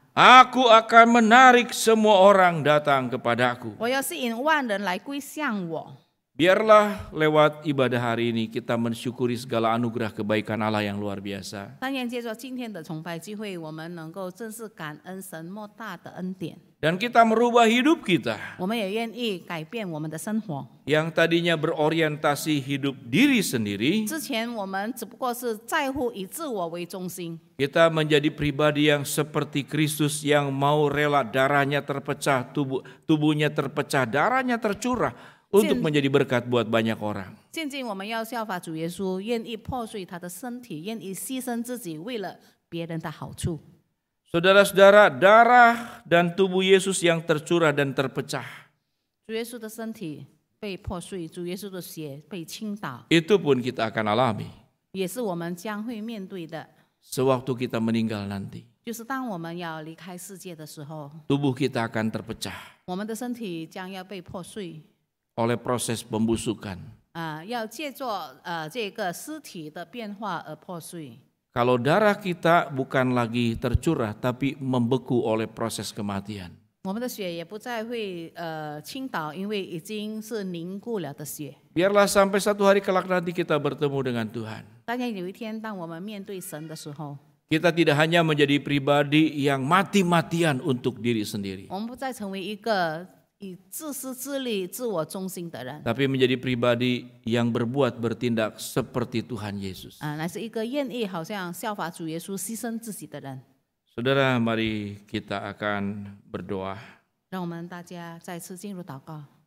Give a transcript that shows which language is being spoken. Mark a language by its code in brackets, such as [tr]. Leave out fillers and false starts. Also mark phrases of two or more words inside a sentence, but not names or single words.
[id] Aku akan menarik semua orang datang kepadaku. [zh] 我要吸引万人来归向我。 [id] Biarlah lewat ibadah hari ini kita mensyukuri segala anugerah kebaikan Allah yang luar biasa. [zh] 但愿借着今天的崇拜机会，我们能够正式感恩神莫大的恩典。 [id] Dan kita merubah hidup kita [zh] 我们也愿意改变我们的生活。 [id] yang tadinya berorientasi hidup diri sendiri. [zh] 之前我们只不过是在乎以自我为中心， [id] Kita menjadi pribadi yang seperti Kristus yang mau rela darahnya terpecah, tubuhnya terpecah, darahnya tercurah untuk menjadi berkat buat banyak orang. [zh] 渐进我们要效法主耶稣，愿意破碎他的身体，愿意牺牲自己，为了别人的好处。 [id] Saudara-saudara, darah dan tubuh Yesus yang tercurah dan terpecah, [zh] 主耶稣的身体被破碎，主耶稣的血被倾倒， [id] itu pun kita akan alami [zh] 也是我们将会面对的。 [id] sewaktu kita meninggal nanti. [zh] 就是当我们要离开世界的时候， [id] Tubuh kita akan terpecah [zh] 我们的身体将要被破碎， [id] oleh proses pembusukan. [zh] 要借助这个尸体的变化而破碎。 [id] Kalau darah kita bukan lagi tercurah tapi membeku oleh proses kematian. [zh] 我们的血也不再会倾倒，因为已经是凝固了的血。 [id] Biarlah sampai satu hari kelak nanti kita bertemu dengan Tuhan. [zh] 但愿有一天，当我们面对神的时候， [id] Kita tidak hanya menjadi pribadi yang mati-matian untuk diri sendiri, [zh] 我们不再成为一个以自私自利、自我中心的人， [id] tapi menjadi pribadi yang berbuat bertindak seperti Tuhan Yesus. [zh] 乃是一个愿意好像效法主耶稣牺牲自己的人。 [id] Saudara, mari kita akan berdoa. [zh] 让我们大家再次进入祷告。